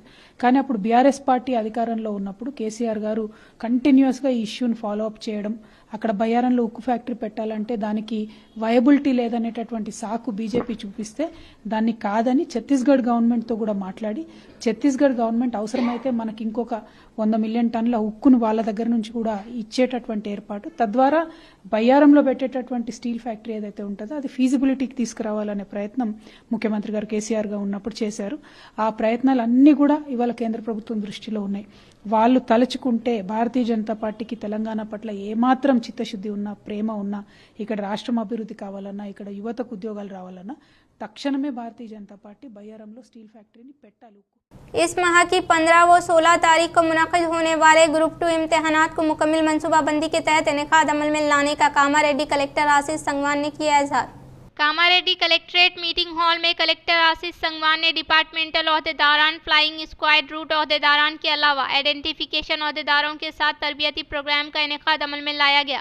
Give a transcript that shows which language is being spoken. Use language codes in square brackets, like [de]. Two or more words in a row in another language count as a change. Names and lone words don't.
[te] కానీ అప్పుడు బీఆర్ఎస్ పార్టీ అధికారంలో ఉన్నప్పుడు కేసీఆర్ గారు కంటిన్యూస్గా ఈ ఇష్యూని [en] follow up [te] చేయడం, అక్కడ బయ్యారంలో ఉక్కు ఫ్యాక్టరీ పెట్టాలంటే దానికి వయబిలిటీ లేదనేటటువంటి సాకు బీజేపీ చూపిస్తే దాన్ని కాదని ఛత్తీస్గఢ్ గవర్నమెంట్తో కూడా మాట్లాడి, ఛత్తీస్గఢ్ గవర్నమెంట్ అవసరమైతే మనకి ఇంకొక 100 మిలియన్ టన్నుల ఉక్కును వాళ్ళ దగ్గర నుంచి కూడా ఇచ్చేటటువంటి ఏర్పాటు, తద్వారా బయ్యారంలో పెట్టేటటువంటి [en] steel factory [te] ఏదైతే ఉంటుందో అది ఫీజిబిలిటీకి తీసుకురావాలనే ప్రయత్నం ముఖ్యమంత్రి గారు కేసీఆర్గా ఉన్నప్పుడు చేశారు. ఆ ప్రయత్నాలన్నీ కూడా ఇవాళ కేంద్ర ప్రభుత్వం దృష్టిలో ఉన్నాయి. వాళ్ళు తలుచుకుంటే భారతీయ జనతా పార్టీకి తెలంగాణ పట్ల ఏమాత్రం చిత్తశుద్ధి ఉన్నా, ప్రేమ ఉన్నా, ఇక్కడ రాష్ట్రం అభివృద్ధి కావాలన్నా, ఇక్కడ యువతకు ఉద్యోగాలు రావాలన్నా తక్షణమే భారतीय जनता पार्टी बయ్యారంలో [en] steel factory [te] పెట్టాలి. [ur] اس ماہ کی 15 و 16 تاریخ کو منعقد ہونے والے گروپ 2 امتحانات کو مکمل منصوبہ بندی کے تحت انعقاد عمل میں لانے کا کاماریڈی کلکٹر آشیش سنگوان نے کیا اظہار. کاماریڈی کلکٹریٹ [en] meeting hall [ur] میں کلکٹر آشیش سنگوان نے ڈیپارٹمنٹل عہدیداران, [en] flying squad route [ur] عہدیداران کے علاوہ آئیڈینٹیفکیشن عہدیداروں کے ساتھ تربیتی پروگرام کا انعقاد عمل میں لایا گیا.